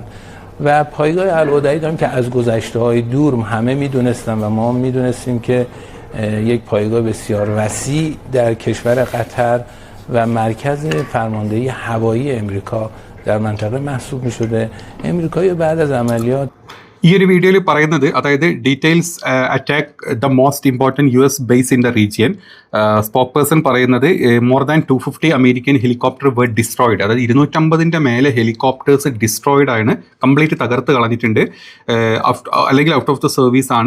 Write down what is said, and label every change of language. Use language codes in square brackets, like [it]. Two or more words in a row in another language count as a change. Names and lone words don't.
[fa] و پایگاه الوداعی داریم که از گذشته‌های دور همه میدونستن و ما میدونستیم که یک پایگاه بسیار وسیع در کشور قطر و مرکز فرماندهی هوایی امریکا در منطقه محسوب می‌شده. امریکایی بعد از عملیات [ml] ഈ ഒരു വീഡിയോയിൽ പറയുന്നത്, അതായത് [en] details attack the most important US base in the region. spoke person പറയുന്നത് more than 250 American helicopter were destroyed. [ml] അതായത് 250 മേലെ [en] helicopters destroyed [ml] ആണ്, കംപ്ലീറ്റ് തകർത്ത് കളഞ്ഞിട്ടുണ്ട്, അല്ലെങ്കിൽ [en] out of the service [ml] ആണ്.